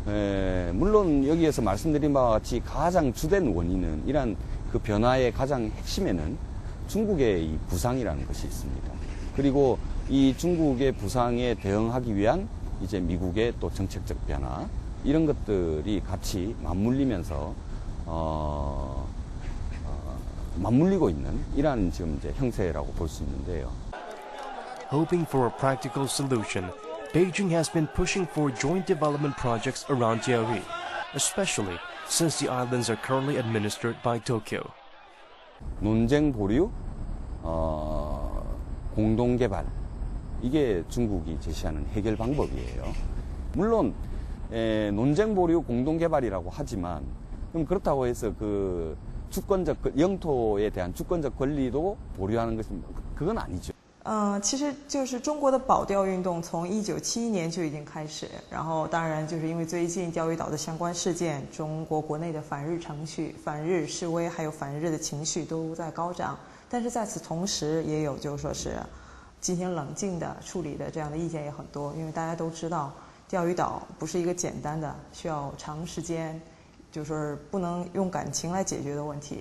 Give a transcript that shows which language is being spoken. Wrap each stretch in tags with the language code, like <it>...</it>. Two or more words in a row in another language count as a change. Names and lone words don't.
<ko>물론 여기에서 말씀드린 바와 같이 가장 주된 원인은 이러한 그 변화의 가장 핵심에는 중국의 이 부상이라는 것이 있습니다. 그리고 이 중국의 부상에 대응하기 위한 이제 미국의 또 정책적 변화 이런 것들이 같이 맞물리면서 맞물리고 있는 이러한 지금 이제 형세라고 볼 수 있는데요.</ko> <en>Hoping for a practical solution, Beijing has been pushing for joint development projects around Diaoyu, especially since the islands are currently administered by Tokyo.</en> <ko>논쟁 보류, 공동 개발 이게 중국이 제시하는 해결 방법이에요. 물론 논쟁 보류, 공동 개발이라고 하지만 그럼 그렇다고 해서 그 주권적 영토에 대한 주권적 권리도 보류하는 것이 그건 아니죠.</ko> <zh>其实就是中国的保钓运动从1971年就已经开始，然后当然就是因为最近钓鱼岛的相关事件，中国国内的反日程序、反日示威还有反日的情绪都在高涨，但是在此同时也有就是说是进行冷静的处理的这样的意见也很多，因为大家都知道钓鱼岛不是一个简单的需要长时间就是不能用感情来解决的问题。</zh>